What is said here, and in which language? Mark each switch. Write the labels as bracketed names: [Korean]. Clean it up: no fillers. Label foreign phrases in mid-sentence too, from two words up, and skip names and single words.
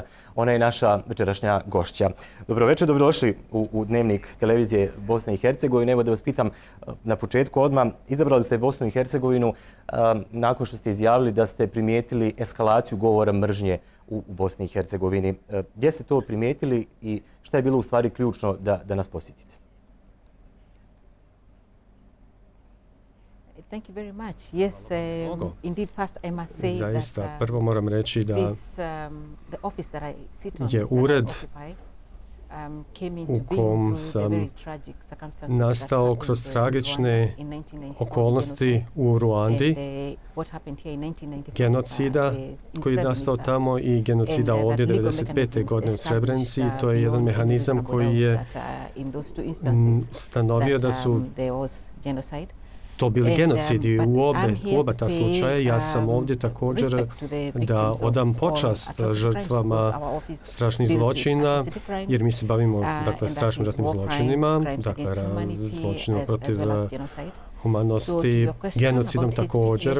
[Bosnian] Ona je naša večerašnja gošća. Dobro večer, dobrodošli u Dnevnik televizije Bosne i Hercegovine. Evo da vas pitam na početku odmah. Izabrali ste Bosnu i Hercegovinu nakon što ste izjavili da ste primijetili eskalaciju govora mržnje u Bosni i Hercegovini. Gdje ste to primijetili i šta je bilo u stvari ključno da nas posjetite? [English] Thank you very much. Yes, indeed, first I must say [Bosnian] Zaista, [English] that [Bosnian] prvo moram reći da [English] the office that I sit on, [Bosnian] je ured [English] came [Bosnian] u [English] into being [Bosnian] kom [English] through the [Bosnian] sam [English] very tragic circumstances [Bosnian] nastao [English] that [Bosnian] kroz [English] happened [Bosnian] tragične [English] in Rwanda in 1994 [Bosnian] okolnosti u Ruandi, [English] what happened here in 1995 [Bosnian] genocida [English] in koji je nastao Srebrenica. [Bosnian] tamo i genocida [English] And [Bosnian] ovdje [English] that legal [Bosnian] 1995. godine u [English] mechanisms [Bosnian] Srebrenici. [English] established, [Bosnian] To je jedan [English] beyond any [Bosnian] mehanizam [English] reasonable [Bosnian] koji je [English] doubt that, in those two instances [Bosnian] stanovio da su [English] there was genocide. [Bosnian] to bili genocidi u oba ta slučaja. Ja sam ovdje također da odam počast žrtvama strašnih zločina, jer mi se bavimo strašnim ratnim zločinima, zločinima protiv humanosti, genocidom također.